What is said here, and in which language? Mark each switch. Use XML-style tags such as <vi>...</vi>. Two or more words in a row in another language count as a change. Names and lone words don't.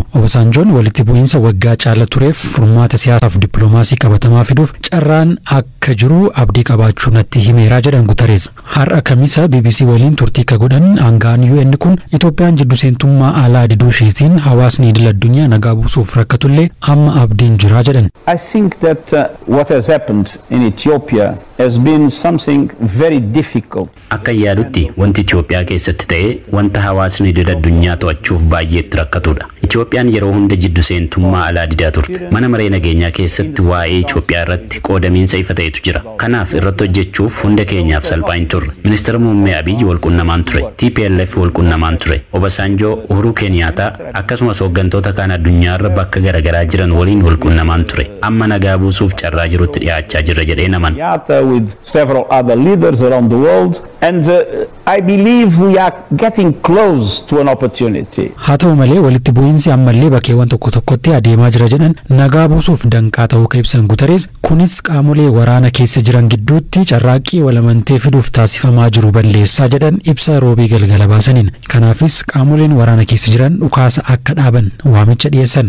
<om>Obasanjoon walitti bu'iinsa waggaa caala tureef furmaata siyaasaaf dippiloomaasii qabatamaa fiduuf carraan akka jiru abdii qabaachuu natti himeeraa jedhan Guteres. Har'a Kamisa BBC waliin turtii aangaan UN kun Itoophiyaan jiddu seentummaa alaa diduu isheetiin hawaasni idil addunyaa nagaa buusuuf rakkatullee amma abdiin jira jedhan.</om> <en>I think that what has happened in Ethiopia has been something very difficult.</en> <om>Akka yaadutti wanti Itoophiyaa keessatti ta'e wanta hawaasni idil addunyaa to'achuuf baay'eetti rakkatudha. Itoophiyaan yeroo hunda jiddu seentummaa alaa didaa turte. Mana maree nageenyaa keessatti waa'ee Itoophiyaa irratti qoodamiinsa ifa ta'etu jira. Kanaaf irratti hojjechuuf hunda keenyaaf salphaa hin turre. Ministeera muummee Abiyyi walqunnamaan ture. TPLF walqunnamaan ture. Obasanjoo, Uhuru Kenyaata akkasumas hooggantoota kaan addunyaarra bakka garaagaraa jiran waliin walqunnamaan ture. Amma nagaa buusuuf carraa jirutti dhiyaachaa jirra jedhee naman.</om> <en>With several other leaders around the world, and I believe we are getting close to an opportunity.</en> <om>Haa ta'u malee walitti bu'iinsi ammallee bakkeewwan tokko tokkotti adeemaa jira jedhan nagaa buusuuf danqaa ta'uu kan ibsan Guteres kunis qaamolee waraana keessa jiran gidduutti carraaqqii walamantee fiduuf taasifamaa jiru balleessaa jedhan ibsa roobii galgala baasaniin. Kanaafis qaamoleen waraana keessa jiran dhukaasa akka dhaaban waamicha dhiyeessan.</om>